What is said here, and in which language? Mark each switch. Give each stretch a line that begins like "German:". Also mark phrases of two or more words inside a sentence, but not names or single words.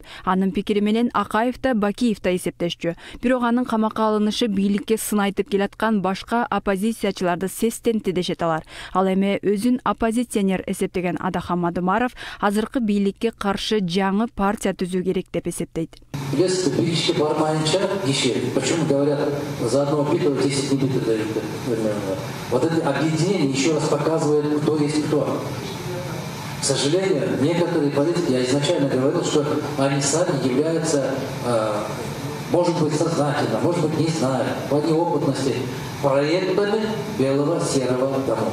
Kyrgyz: Анын пикири менен Акаев да, Бакиев да эсептешчү. Бирок анын камакка алынышы бийликке сын айтып келаткан башка оппозициячыларды сестентти дешет алар. Ал эми өзүн оппозиционер эсептеген Адахан Мадумаров азыркы бийликке каршы жаңы партия түзүү керек деп эсептейт.
Russian: Если притчи
Kyrgyz: бармайынча киши,
Russian: почему говорят, за одного битого 10 не битых. Вот это объединение еще раз показывает, кто есть кто. К сожалению, некоторые политики, я изначально говорил, что они сами являются, может быть, сознательно, может быть, не знаю, по неопытности, проектами белого серого дома.